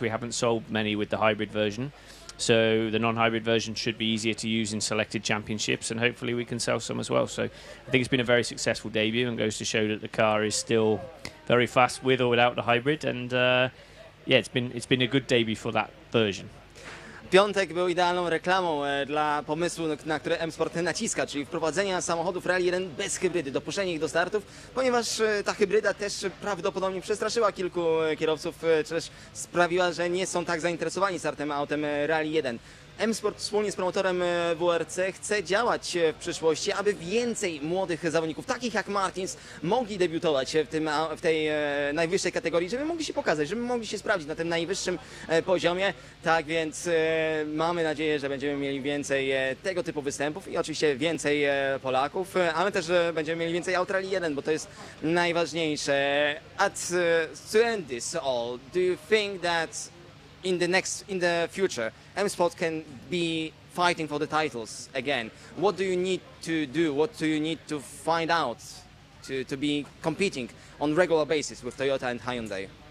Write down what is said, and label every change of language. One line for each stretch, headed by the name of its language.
English: We haven't sold many with the hybrid version. So the non-hybrid version should be easier to use in selected championships, and hopefully we can sell some as well. So I think it's been a very successful debut, and goes to show that the car is still very fast with or without the hybrid. And yeah, it's been a good debut for that version.
Polish: Piątek był idealną reklamą dla pomysłu, na który M-Sport naciska, czyli wprowadzenia samochodów Rally 1 bez hybrydy, dopuszczenie ich do startów, ponieważ ta hybryda też prawdopodobnie przestraszyła kilku kierowców, czy też sprawiła, że nie są tak zainteresowani startem autem Rally 1. M-Sport wspólnie z promotorem WRC chce działać w przyszłości, aby więcej młodych zawodników, takich jak Martins, mogli debiutować w tej najwyższej kategorii, żeby mogli się pokazać, żeby mogli się sprawdzić na tym najwyższym poziomie. Tak więc mamy nadzieję, że będziemy mieli więcej tego typu występów i oczywiście więcej Polaków, ale też będziemy mieli więcej aut Rally 1, bo to jest najważniejsze.
English: To end this all, do you think that in the future, M-Sport can be fighting for the titles again? What do you need to do? What do you need to find out to be competing on regular basis with Toyota and Hyundai?